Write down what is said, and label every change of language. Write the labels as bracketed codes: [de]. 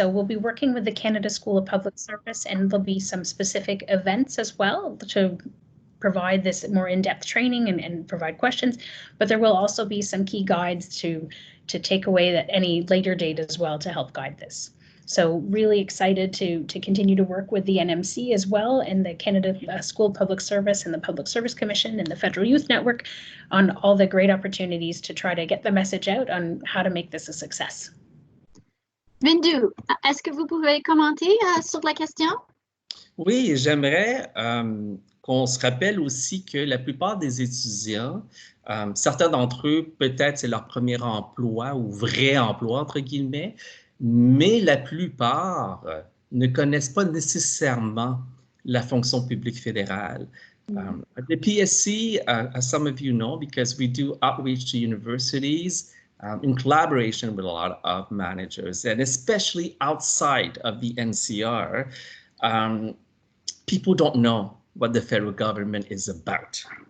[en] So we'll be working with the Canada School of Public Service, and there'll be some specific events as well to provide this more in-depth training and provide questions, but there will also be some key guides to take away at any later date as well to help guide this. So really excited to continue to work with the NMC as well, and the Canada School of Public Service and the Public Service Commission and the Federal Youth Network on all the great opportunities to try to get the message out on how to make this a success. [fr] Vinh Du, est-ce que vous pouvez commenter sur la question? Oui, j'aimerais qu'on se rappelle aussi que la plupart des étudiants, certains d'entre eux, peut-être c'est leur premier emploi ou vrai emploi, entre guillemets, mais la plupart ne connaissent pas nécessairement la fonction publique fédérale. [en] The PSC, as some of you know, because we do outreach to universities in collaboration with a lot of managers, and especially outside of the NCR, people don't know what the federal government is about.